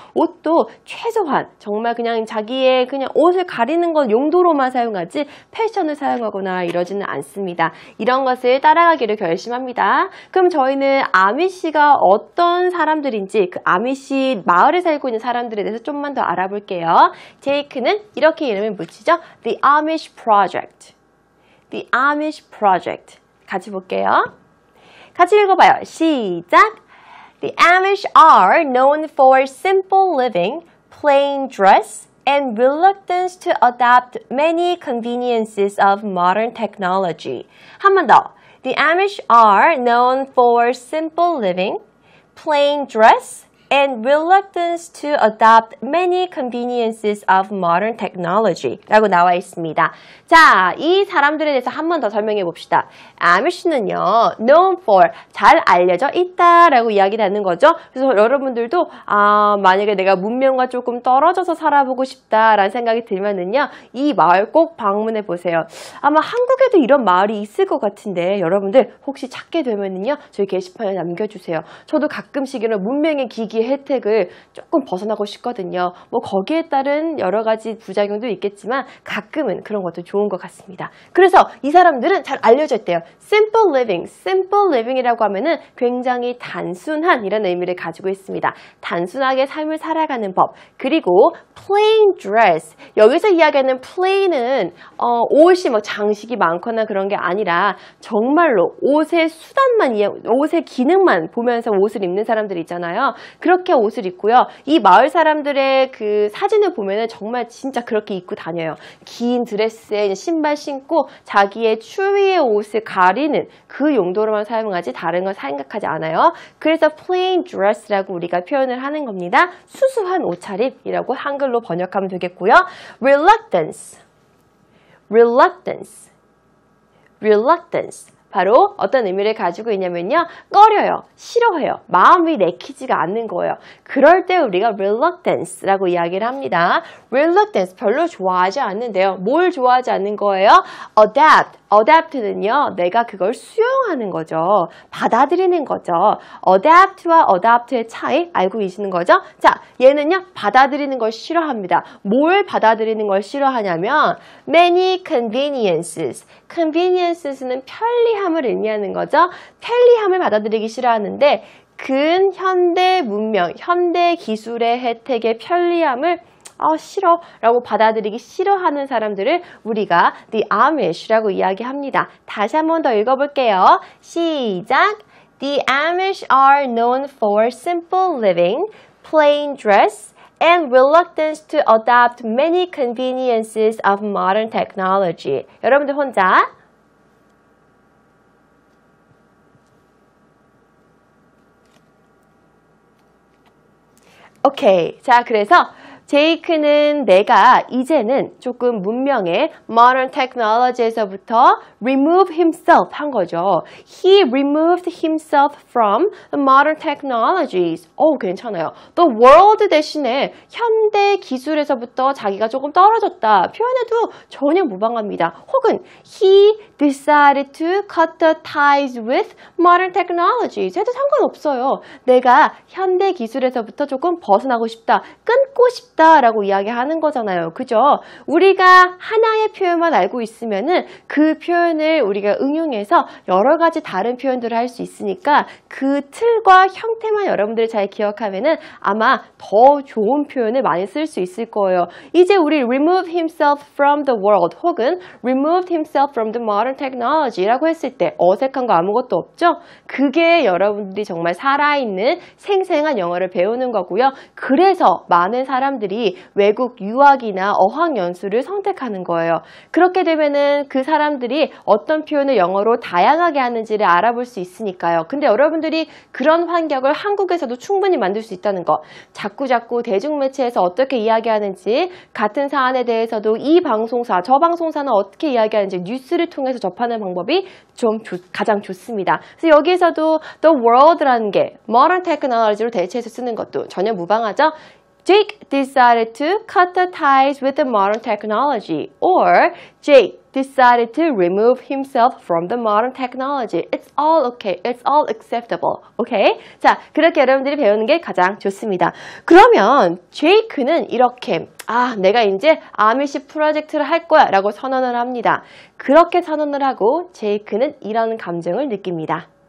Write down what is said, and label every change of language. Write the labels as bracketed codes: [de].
[ko] 옷도 최소한 정말 그냥 자기의 그냥 옷을 가리는 건 용도로만 사용하지 패션을 사용하거나 이러지는 않습니다. 이런 것을 따라가기를 결심합니다. 그럼 저희는 아미시가 어떤 사람들인지 그 아미시 마을에 살고 있는 사람들에 대해서 좀만 더 알아볼게요. 제이크는 이렇게 이름을 붙이죠. [en] The Amish Project. The Amish Project. [ko] 같이 볼게요. 같이 읽어봐요. 시작! [en] The Amish are known for simple living, plain dress, and reluctance to adopt many conveniences of modern technology. [ko] 한 번 더. [en] The Amish are known for simple living, plain dress, and reluctance to adopt many conveniences of modern technology [ko] 라고 나와 있습니다. 자, 이 사람들에 대해서 한 번 더 설명해 봅시다. Amish는요, known for, 잘 알려져 있다 라고 이야기를 하는 거죠. 그래서 여러분들도 만약에 내가 문명과 조금 떨어져서 살아보고 싶다라는 생각이 들면은요, 이 마을 꼭 방문해 보세요. 아마 한국에도 이런 마을이 있을 것 같은데 여러분들 혹시 찾게 되면은요, 저희 게시판에 남겨주세요. 저도 가끔씩 이런 문명의 기기 혜택을 조금 벗어나고 싶거든요. 뭐 거기에 따른 여러 가지 부작용도 있겠지만 가끔은 그런 것도 좋은 것 같습니다. 그래서 이 사람들은 잘 알려져 있대요. Simple living, simple living이라고 하면은 굉장히 단순한 이런 의미를 가지고 있습니다. 단순하게 삶을 살아가는 법. 그리고 [en] plain dress. [ko] 여기서 이야기하는 plain은 옷이 뭐 장식이 많거나 그런 게 아니라 정말로 옷의 수단만 옷의 기능만 보면서 옷을 입는 사람들 있잖아요. 그렇게 옷을 입고요. 이 마을 사람들의 그 사진을 보면은 정말 진짜 그렇게 입고 다녀요. 긴 드레스에 신발 신고 자기의 추위의 옷을 가리는 그 용도로만 사용하지 다른 건 생각하지 않아요. 그래서 plain dress라고 우리가 표현을 하는 겁니다. 수수한 옷차림이라고 한글로 번역하면 되겠고요. [en] reluctance, reluctance, reluctance. [ko] 바로 어떤 의미를 가지고 있냐면요. 꺼려요. 싫어해요. 마음이 내키지가 않는 거예요. 그럴 때 우리가 reluctance라고 이야기를 합니다. reluctance 별로 좋아하지 않는데요. 뭘 좋아하지 않는 거예요? adapt는요. 내가 그걸 수용하는 거죠. 받아들이는 거죠. adapt와 adopt의 차이 알고 계시는 거죠? 자, 얘는요. 받아들이는 걸 싫어합니다. 뭘 받아들이는 걸 싫어하냐면 [en] many conveniences. [ko] convenience는 편리함을 의미하는 거죠. 편리함을 받아들이기 싫어하는데 근현대 문명, 현대 기술의 혜택의 편리함을 싫어 라고 받아들이기 싫어하는 사람들을 우리가 The Amish라고 이야기합니다. 다시 한 번 더 읽어볼게요. 시작! [en] The Amish are known for simple living, plain dress, and reluctance to adopt many conveniences of modern technology. [ko] 여러분들 혼자 오케이. 자, 그래서 제이크는 내가 이제는 조금 문명의 modern technology에서부터 [en] remove himself [ko] 한 거죠. [en] He removed himself from the modern technologies. [ko] 괜찮아요. 또 world 대신에 현대 기술에서부터 자기가 조금 떨어졌다. 표현해도 전혀 무방합니다. 혹은 [en] he decided to cut the ties with modern technologies. [ko] 해도 상관없어요. 내가 현대 기술에서부터 조금 벗어나고 싶다. 끊고 싶다. 라고 이야기하는 거잖아요. 그죠? 우리가 하나의 표현만 알고 있으면은 그 표현을 우리가 응용해서 여러 가지 다른 표현들을 할 수 있으니까 그 틀과 형태만 여러분들이 잘 기억하면은 아마 더 좋은 표현을 많이 쓸 수 있을 거예요. 이제 우리 [en] remove himself from the world [ko] 혹은 [en] removed himself from the modern technology [ko] 라고 했을 때 어색한 거 아무것도 없죠? 그게 여러분들이 정말 살아있는 생생한 영어를 배우는 거고요. 그래서 많은 사람들이 외국 유학이나 어학연수를 선택하는 거예요. 그렇게 되면은 그 사람들이 어떤 표현을 영어로 다양하게 하는지를 알아볼 수 있으니까요. 근데 여러분들이 그런 환경을 한국에서도 충분히 만들 수 있다는 거. 자꾸자꾸 대중매체에서 어떻게 이야기하는지 같은 사안에 대해서도 이 방송사, 저 방송사는 어떻게 이야기하는지 뉴스를 통해서 접하는 방법이 가장 좋습니다. 그래서 여기에서도 the world라는 게 modern technology로 대체해서 쓰는 것도 전혀 무방하죠. [en] Jake decided to cut the ties with the modern technology. Or Jake decided to remove himself from the modern technology. It's all okay. It's all acceptable. Okay? [ko] 자, 그렇게 여러분들이 배우는 게 가장 좋습니다. 그러면 제이크는 이렇게 내가 이제 아미시 프로젝트를 할 거야 라고 선언을 합니다. 그렇게 선언을 하고 제이크는 이런 감정을 느낍니다.